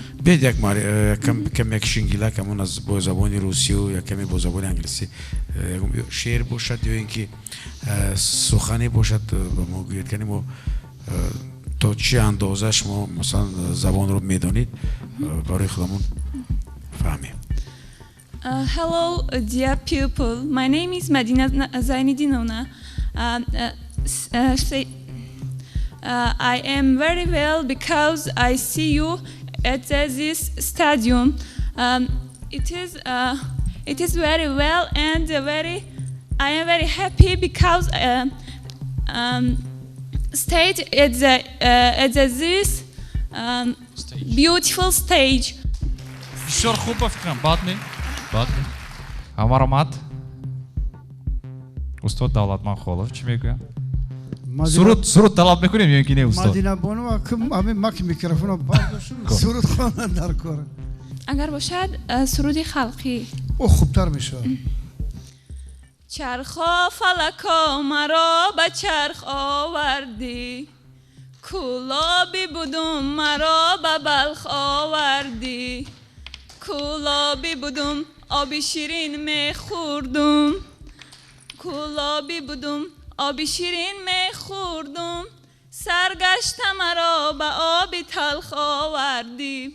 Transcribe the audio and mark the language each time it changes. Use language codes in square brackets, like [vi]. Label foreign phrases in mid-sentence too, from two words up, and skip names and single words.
[fa] بیاید یک شنگیله کمون از با زبان روسی و یا کمی با زبان انگلیسی شعر باشد یا اینکه سخنی باشد با ما گوید کنیم و تا چه اندازه شما مثلا زبان رو میدونید برای خودمون فهمیم. [en] Hello, dear people. My name is Madina Zainidinovna. I am very well because I see you at this stadium. It is very well and I am very happy because stage at this beautiful stage. [fa] بسیار خوب فکرم. بعد Амарамат. [tg] Устод Давлатман Холов чӣ мегӯяд? Суруд талаб мекунем ё ин ки не устод? Мадина Бонова ҳамин мак микрофонро бардошт. Суруд хонанд дар кор. Агар бошад суруди халқӣ. О хубтар мешавад. [fa] چرخا فلکا مرا به چرخ آوردی کولابی بودم مرا به بلخ آوردی کولابی بودم آبی شیرین میخوردم کولابی بودم آبی شیرین میخوردم سرگشت مرا به آبی تلخ آوردی.